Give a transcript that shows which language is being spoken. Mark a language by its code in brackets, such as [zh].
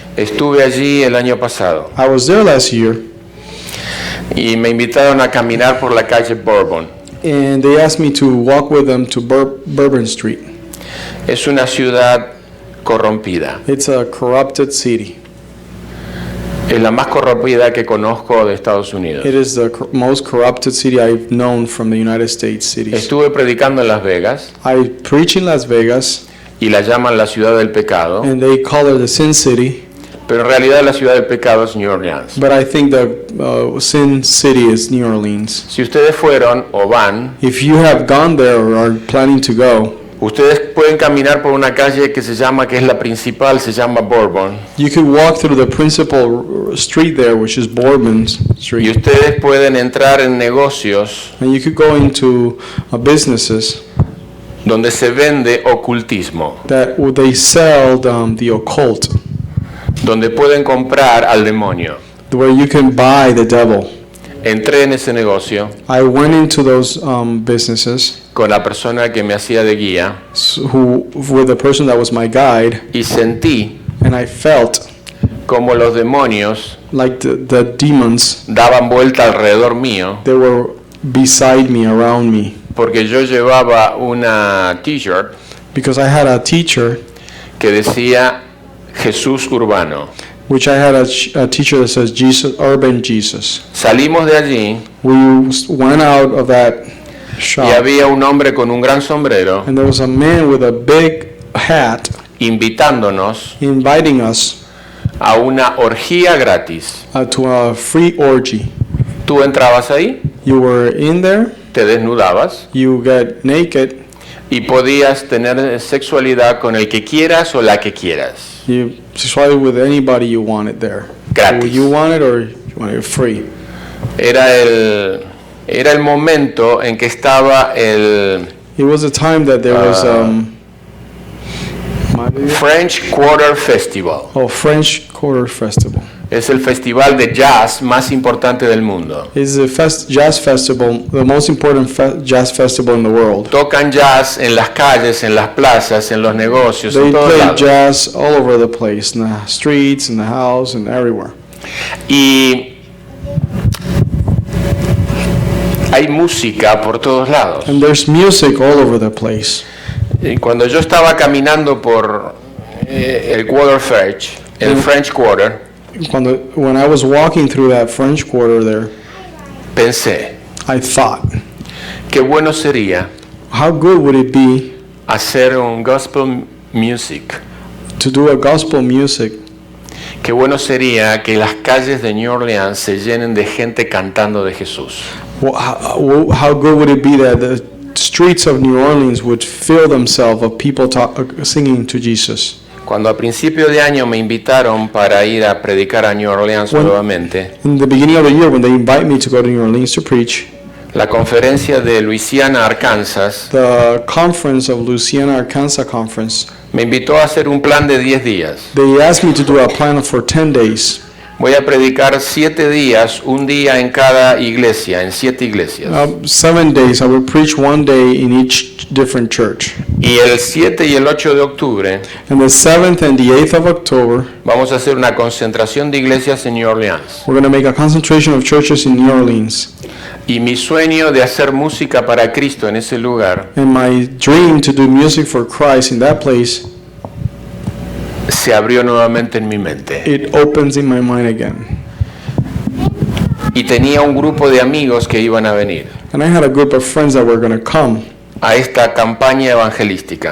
[es] Estuve allí el año pasado [en] I was there last year, [es] y me invitaron a caminar por la calle Bourbon. [en] and they asked me to walk with them to Bourbon Street. [es] Es una ciudad corrompida. [en] It's a corrupted city. [es] Es la más corrompida que conozco de Estados Unidos. [en] It is the most corrupted city I've known from the United States cities. [es] Estuve predicando en Las Vegas [en] I preach in Las Vegas, [es] y la llaman la ciudad del pecado, [en] and they call it the Sin City, [es] pero en realidad la ciudad del pecado es New Orleans. [en] but I think the Sin City is New Orleans. [es] Si ustedes fueron o van, [en] If you have gone there or are planning to go, [es] ustedes pueden caminar por una calle que es la principal, se llama Bourbon, [en] you could walk through the principal street there, which is Bourbon [es] y [en] Street, [es] ustedes pueden entrar en negocios [en] and you could go into businesses [es] donde se vende ocultismo, [en] that they sell the occult, [es] donde pueden comprar al demonio. [en] where you can buy the devil. [es] Entré en ese negocio [en] I went into those businesses [es] con la persona que me hacía de guía [en] with the person that was my guide, [es] y sentí [en] and I felt [es] como los demonios [en] like the demons, [es] daban vuelta alrededor mío, [en] they were beside me, around me, [es] porque yo llevaba una t-shirt [en] because I had a teacher, [es] que decía Jesús Urbano. [en] which I had a teacher that says Jesus, Urban Jesus. [es] Salimos de allí [en] We went out of that [es] y [en] shop, [es] había un hombre con un gran sombrero [en] and there was a man with a big hat [es] invitándonos [en] inviting us [es] a una orgía gratis. [en] to a free orgy. [es] Tú entrabas ahí, [en] You were in there, [es] te desnudabas [en] you get naked, [es] y podías tener sexualidad con el que quieras o la que quieras. [en] you sexually with anybody you wanted there. [es] Gratis. [en] You want it or you want it free. [es] Era el momento en que estaba el [en] It was a time that there was French Quarter Festival. French Quarter Festival. [es] Es el festival de jazz más importante del mundo. [en] It's a jazz festival, the most important jazz festival in the world. [es] Tocan jazz en las calles, en las plazas, en los negocios, [en] They [es] en todos [en] play [es] lados. [en] jazz all over the place, in the streets, in the house, and everywhere. [es] Y hay música por todos lados. [en] And there's music all over the place. [es] Y cuando yo estaba caminando por el Quarter French, el French Quarter, [en] When I was walking through that French Quarter there, [es] pensé, [en] I thought, [es] qué bueno sería [en] how good would it be [es] hacer un gospel music. [en] to do a gospel music? [es] Qué bueno sería que las calles de New Orleans se llenen de gente cantando de Jesús. [en] How good would it be that the streets of New Orleans would fill themselves of people singing to Jesus? [es] Cuando a principio de año me invitaron para ir a predicar a New Orleans nuevamente, [en] In the beginning of the year, when they invite me to go to New Orleans to preach, [es] la conferencia de Louisiana, Arkansas, [en] the conference of Louisiana, Arkansas conference, [es] me invitó a hacer un plan de 10 días. [en] they asked me to do a plan for 10 days. [es] Voy a predicar 7 días, un día en cada iglesia, en 7 iglesias. [en] 7 days, I will preach one day in each different church. [es] Y el 7 y el 8 de octubre [en] And the 7th and the 8th of October, [es] vamos a hacer una concentración de iglesias en New Orleans. [en] we're going to make a concentration of churches in New Orleans. [es] Y mi sueño de hacer música para Cristo en ese lugar [en] And my dream to do music for Christ in that place, [es] se abrió nuevamente en mi mente. [en] it opens in my mind again. [es] Y tenía un grupo de amigos que iban a venir [en] And I had a group of friends that were going to come [es] a esta campaña evangelística,